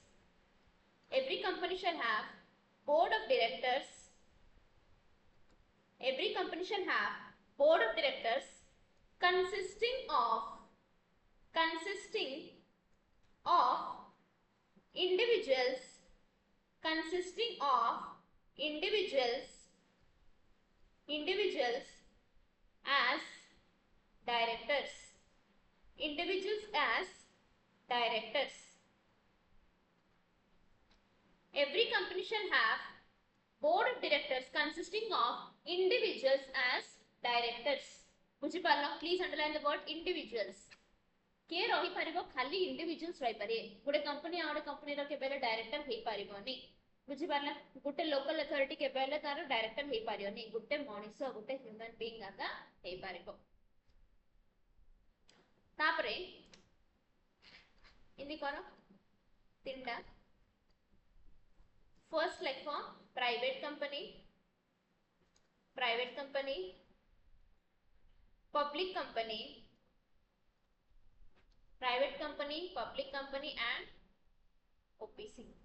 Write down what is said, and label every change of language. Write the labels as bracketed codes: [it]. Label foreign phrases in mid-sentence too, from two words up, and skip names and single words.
[en] every company shall have board of directors Every company shall have board of directors consisting of individuals as directors. Every company shall have board of directors consisting of individuals as directors. [or] ବୁଝି ପାରିଲ? [en] Please underline the word individuals. [or] କିଏ ରହି ପାରିବ ଖାଲି ଇଣ୍ଡିଭିଜୁଆଲସ ରହି ପାରେ ଗୋଟେ କମ୍ପାନୀ ଆଉଟେ କମ୍ପାନୀ ର କେବେହେଲେ ଡାଇରେକ୍ଟର ହେଇ ପାରିବନି ବୁଝି ପାରିଲ ଗୋଟେ [en] local authority [or] କେବେହେଲେ ତାର ଡାଇରେକ୍ଟର ହେଇ ପାରିବନି ଗୋଟେ ମନୁଷ୍ୟ ଗୋଟେ [en] human being [or] ଆକା ହେଇ ପାରିବ ତାପରେ ଇନି କରୋ ତିନିଟା ଫର୍ଷ୍ଟ ଲେଖ [en] private company public company, public company and OPC.